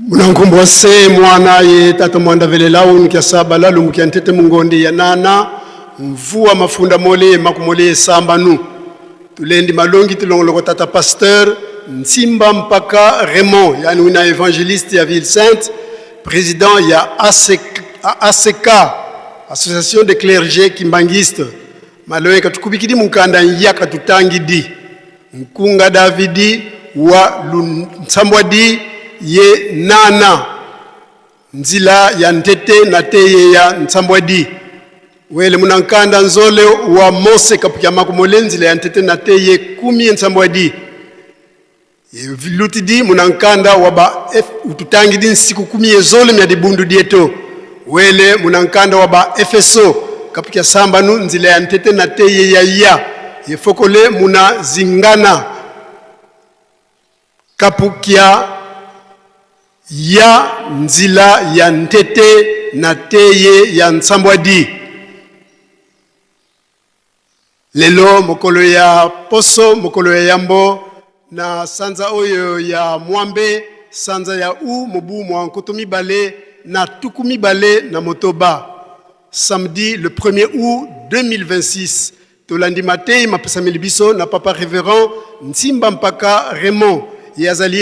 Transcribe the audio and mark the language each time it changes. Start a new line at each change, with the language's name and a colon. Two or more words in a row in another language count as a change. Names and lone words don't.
Kongo: nankumbose mwana ye tata mwanda vele lau nikia saba lalu mkia ntete mungondi ya nana mvua mafunda mole makumole samba nu tulendi malongi tulongoloko tata pasteur Nsimba mpaka Raymond yani wina évangéliste ya Ville Sainte président ya ACK Association des clergés kimbangiste maloe katukubikidi mukanda yaka tutangidi Nkunga Davidi wa Nsambwadi ye nana nzila ya ntete na teye ya Nsambwadi wele munankanda nzole wa Mose kapukia makumole nzila ya ntete na teye 10 Nsambwadi lutidi munankanda waba ututangidi nsiku 10 zole mya dibundu dieto wele munankanda waba FSO kapukia sambanu nzila ya ntete na teye ya yefokole muna zingana
Lingala: kapukia ya nzila ya ntete na teye ya Nsambwadi lelo mokolo ya poso mokolo ya yambo na sanza oyo ya mwambe sanza ya mobu mwa nkotomi bale na tukumi bale na motoba
French: samedi le 1er août
Lingala: 2026 tolandi matei mapesameli biso na papa révérend Nsimba mpaka Raymond yazali